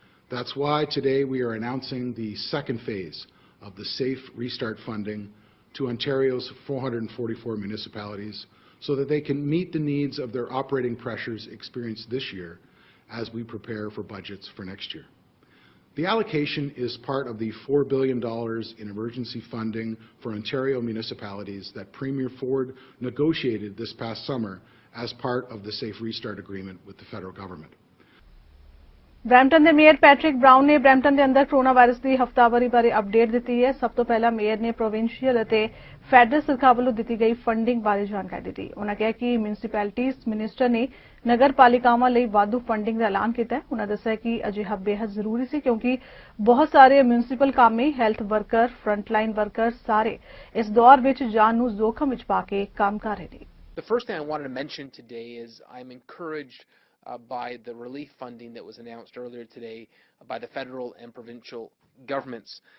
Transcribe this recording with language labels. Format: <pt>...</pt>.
<en>That's why today we are announcing the second phase of the Safe Restart funding to Ontario's 444 municipalities so that they can meet the needs of their operating pressures experienced this year as we prepare for budgets for next year. The allocation is part of the $4 billion in emergency funding for Ontario municipalities that Premier Ford negotiated this past summer as part of the Safe Restart Agreement with the federal government.</en> <pa>Brampton ਦੇ mayor Patrick brown ਨੇ Brampton ਦੇ ਅੰਦਰ corona virus ਦੀ ਹਫ਼ਤਾਵਾਰੀ ਬਾਰੇ update ਦਿੱਤੀ ਹੈ। ਸਭ ਤੋਂ ਪਹਿਲਾਂ ਮੇਅਰ ਨੇ ਪ੍ਰੋਵਿੰਸ਼ੀਅਲ ਅਤੇ ਫੈਡਰਲ ਸਰਕਾਰ ਵੱਲੋਂ ਦਿੱਤੀ ਗਈ ਫੰਡਿੰਗ ਬਾਰੇ ਜਾਣਕਾਰੀ ਦਿੱਤੀ। ਉਨ੍ਹਾਂ ਕਿਹਾ ਕਿ ਮਿਊਨਿਸਪੈਲਿਟੀਜ਼ ਮਿਨਿਸਟਰ ਨੇ ਨਗਰਪਾਲਿਕਾਵਾਂ ਲਈ ਵਾਧੂ ਫੰਡਿੰਗ ਦਾ ਐਲਾਨ ਕੀਤਾ ਹੈ। ਉਨ੍ਹਾਂ ਦੱਸਿਆ ਕਿ ਅਜਿਹਾ ਬੇहद ਜ਼ਰੂਰੀ ਸੀ ਕਿਉਂਕਿ ਬਹੁਤ ਸਾਰੇ ਮਿਊਨਿਸਪਲ ਕਾਮੇ, ਹੈਲਥ ਵਰਕਰ, ਫਰੰਟਲਾਈਨ ਵਰਕਰ ਸਾਰੇ ਇਸ ਦੌਰ ਵਿੱਚ ਜਾਨ ਨੂੰ ਜ਼ੋਖਮ ਵਿੱਚ ਪਾ ਕੇ ਕੰਮ ਕਰ ਰਹੇ ਨੇ।</pa> <en>The first thing I wanted to mention today is I'm encouraged by the relief funding that was announced earlier today by the federal and provincial governments.</en>